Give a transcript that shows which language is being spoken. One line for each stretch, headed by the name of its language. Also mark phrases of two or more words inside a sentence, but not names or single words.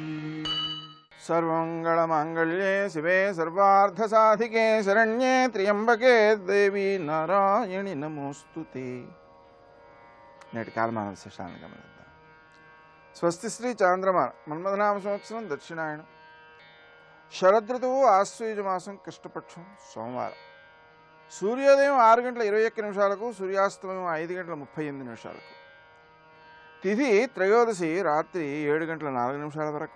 Sanskrit: सर्वमङ्गलमाङ्गल्ये शिवे सर्वार्थसाधिके शरण्ये त्र्यंबके देवी नारायणि नमोस्तुते।
Telugu: నేటి కాలమాన విశేషాలను గమనిద్దాం. స్వస్తి శ్రీ చాంద్రమాన మన్మథనామ సంవత్సరం దక్షిణాయనం శరదృతువు ఆశ్వయుజ మాసం కృష్ణపక్షం సోమవారం. సూర్యోదయం 6:21 సూర్యాస్తమయం 5:38 తిథి త్రయోదశి రాత్రి 7:04 వరకు.